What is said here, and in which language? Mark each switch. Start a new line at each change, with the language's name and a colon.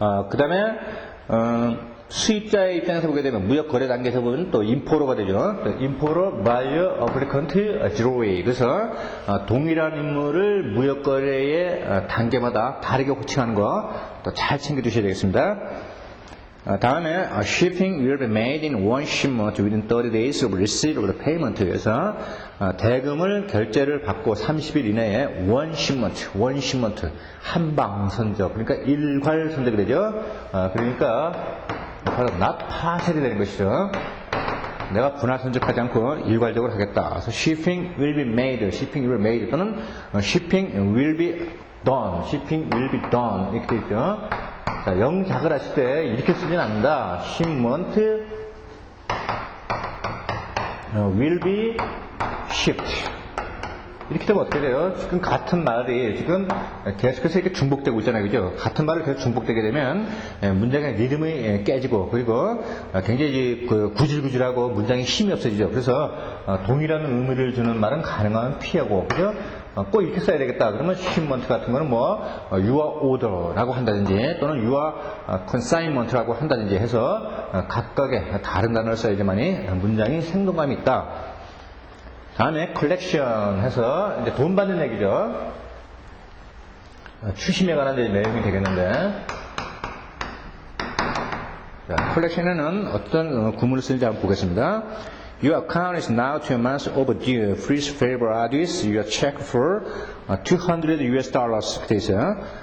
Korean: 그 다음에 수입자의 입장에서 보게 되면 무역 거래 단계에서 보면 또 인포로가 되죠. 인포로, 바이어, 어플리컨트, 지로웨이. 그래서 동일한 인물을 무역 거래의 단계마다 다르게 호칭하는 거 또 잘 챙겨주셔야 되겠습니다. 다음에
English: shipping will be made in one shipment within 30 days of receipt of the payment.
Korean: 그래서 대금을 결제를 받고 30일 이내에
English: one shipment
Korean: 한방 선적 그러니까 일괄 선적이 되죠. 그러니까 바로
English: not partially
Korean: 되는 것이죠. 내가 분할 선적하지 않고 일괄적으로 하겠다. 그래서
English: shipping will be made
Korean: 또는
English: shipping will be done
Korean: 이렇게 되어 있죠. 자, 영작을 하실 때 이렇게 쓰진 않는다.
English: shipment will be shipped.
Korean: 이렇게 되면 어떻게 돼요? 지금 같은 말이 지금 계속해서 이렇게 중복되고 있잖아요. 그죠? 같은 말을 계속 중복되게 되면 문장의 리듬이 깨지고 그리고 굉장히 구질구질하고 문장에 힘이 없어지죠. 그래서 동일한 의미를 주는 말은 가능하면 피하고 그죠? 꼭 이렇게 써야 되겠다. 그러면 shipment 같은 거는 뭐
English: your order
Korean: 라고 한다든지 또는
English: your consignment
Korean: 라고 한다든지 해서 각각의 다른 단어를 써야지만이 문장이 생동감이 있다. 다음에 collection 해서 이제 돈 받는 얘기죠. 추심에 관한 내용이 되겠는데 collection에는 어떤 구문을 쓰는지 한번 보겠습니다.
English: Your account is now 2 months overdue. Please favor address your check for $200
Korean: 이렇게 되어 있어요.